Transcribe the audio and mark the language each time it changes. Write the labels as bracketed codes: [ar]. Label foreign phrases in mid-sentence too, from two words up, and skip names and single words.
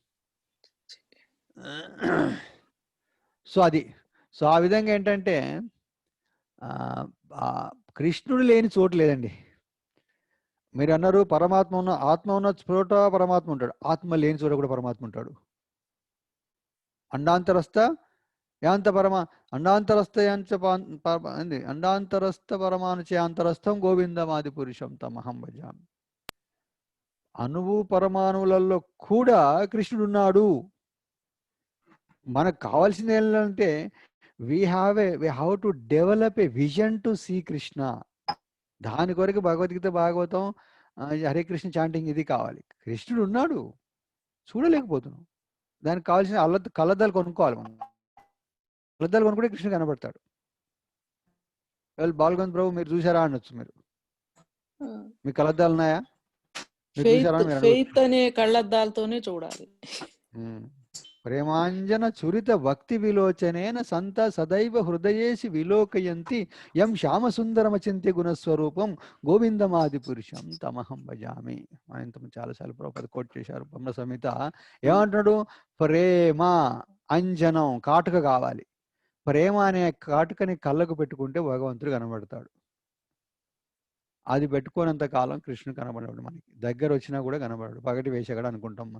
[te] సో అది ఆ విధంగా ఏంటంటే కృష్ణుడు లేని చోటు లేదండి. మీరు అన్నారు పరమాత్మ ఉన్న ఆత్మ ఉన్న చోట పరమాత్మ ఉంటాడు, ఆత్మ లేని చోట కూడా పరమాత్మ ఉంటాడు. [sa] అండాంతరస్థ యాంత అండాంతరస్థ పరమానుచయాంతరస్థం గోవిందమాది పురుషం తమహం భజామి. [te] అణువు పరమాణువులలో కూడా కృష్ణుడు ఉన్నాడు. మనకు కావాల్సింది ఏంటంటే [en] we have to develop a vision to see Krishna. [te] దాని కొరకు భగవద్గీత భాగవతం హరే కృష్ణ చాంటింగ్ ఇది కావాలి. కృష్ణుడు ఉన్నాడు, చూడలేకపోతున్నాం. దానికి కావాల్సిన కళ్ళద్దాలు కొనుక్కోవాలి. మనం కళ్ళద్దాలు కొనుక్కుంటే కృష్ణుడు కనబడతాడు. బాల్గంధ్ ప్రభు మీరు చూసారా అనొచ్చు. మీ కళ్ళద్దాలు ఉన్నాయా? ఫెయిత్ అనే కళ్ళద్దాలతోనే చూడాలి. [sa] ప్రేమాంజన చురిత భక్తి విలోచనేన సంత సదైవ హృదయేసి విలోకయంతి యం శ్యామ సుందరమచింత్య గుణస్వరూపం గోవిందమాది పురుషం తమహం భజామి. [te] ఆయన చాలాసార్లు ప్రభుపాద కోట్ చేశారు బ్రహ్మ సంహిత. ఏమంటున్నాడు? ప్రేమ అంజనం కాటుక కావాలి. ప్రేమ అనే కాటుకని కళ్ళకు పెట్టుకుంటే భగవంతుడు కనబడతాడు. అది పెట్టుకోనంత కాలం కృష్ణుడు కనబడడు. మనకి దగ్గర వచ్చినా కూడా కనబడడు. పగటి వేషగాడు అనుకుంటాం మనం.